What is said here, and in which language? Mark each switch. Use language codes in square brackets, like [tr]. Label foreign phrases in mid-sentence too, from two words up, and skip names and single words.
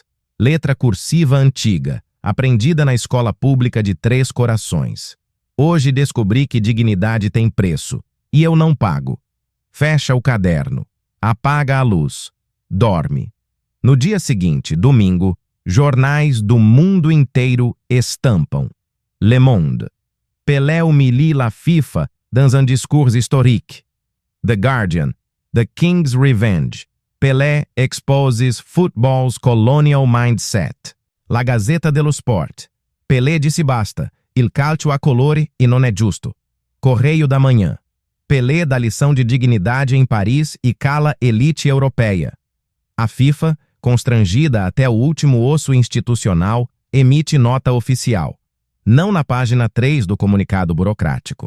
[pt] Letra cursiva antiga, aprendida na escola pública de Três Corações. Hoje descobri que dignidade tem preço, e eu não pago. Fecha o caderno. Apaga a luz. Dorme. No dia seguinte, domingo, jornais do mundo inteiro estampam. Le Monde. [fr] Pelé humilie la FIFA dans un discours historique. [en] The Guardian. The King's Revenge. Pelé exposes football's colonial mindset. [pt] La Gazzetta dello Sport. Pelé disse basta. [it] Il calcio a colore e non è giusto. [pt] Correio da Manhã. Pelé dá lição de dignidade em Paris e cala elite europeia. A FIFA, constrangida até o último osso institucional, emite nota oficial. Não na página 3 do comunicado burocrático.